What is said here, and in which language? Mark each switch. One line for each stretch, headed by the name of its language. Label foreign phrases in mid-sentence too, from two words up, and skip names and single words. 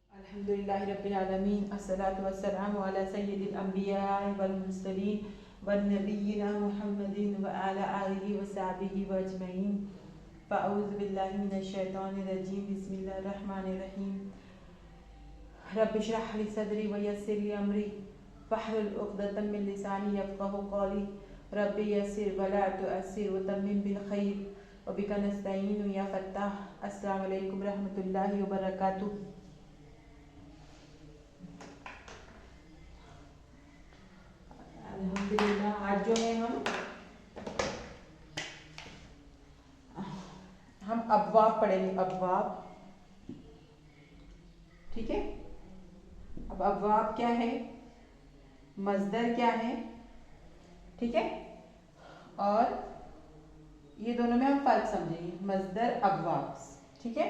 Arabic: الحمد لله رب العالمين الصلاة والسلام على سيد الأنبياء والمرسلين ونبينا محمد وعلى آله وصحبه أجمعين فأعوذ بالله من الشيطان الرجيم بسم الله الرحمن الرحيم رب اشرح لي صدري ويسر لي أمري واحلل عقدة من لساني يفقهوا قولي رب يسر ولا تعسر وتمم بالخير وبك نستعين يا فتاح. السلام عليكم رحمة الله وبركاته.
Hindi: अल्हम्दुलिल्लाह आज जो है हम अब्वाब पढ़ेंगे। अब्वाब, ठीक है। अब अब्वाब क्या है, मज़दर क्या है, ठीक है, और ये दोनों में हम फ़र्क समझेंगे, मज़दर अब्वाब, ठीक है।